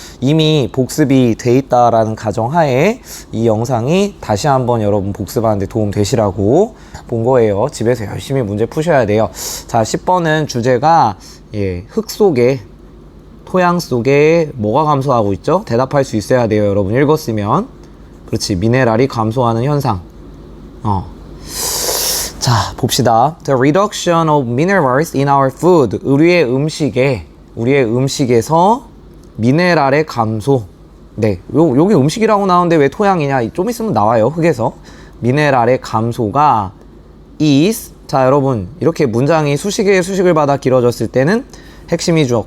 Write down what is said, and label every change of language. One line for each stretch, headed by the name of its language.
Korean: 이미 복습이 돼 있다라는 가정하에 이 영상이 다시 한번 여러분 복습하는데 도움 되시라고 본 거예요. 집에서 열심히 문제 푸셔야 돼요. 자, 10번은 주제가 흙 속에 토양 속에 뭐가 감소하고 있죠? 대답할 수 있어야 돼요. 여러분 읽었으면. 그렇지. 미네랄이 감소하는 현상. 자, 봅시다.
English: The reduction of minerals in our food.
Korean: 우리의 음식에서 미네랄의 감소. 네, 여기 음식이라고 나오는데 왜 토양이냐? 좀 있으면 나와요. 흙에서. 미네랄의 감소가 is. 자, 여러분 이렇게 문장이 수식에 수식을 받아 길어졌을 때는 핵심이죠.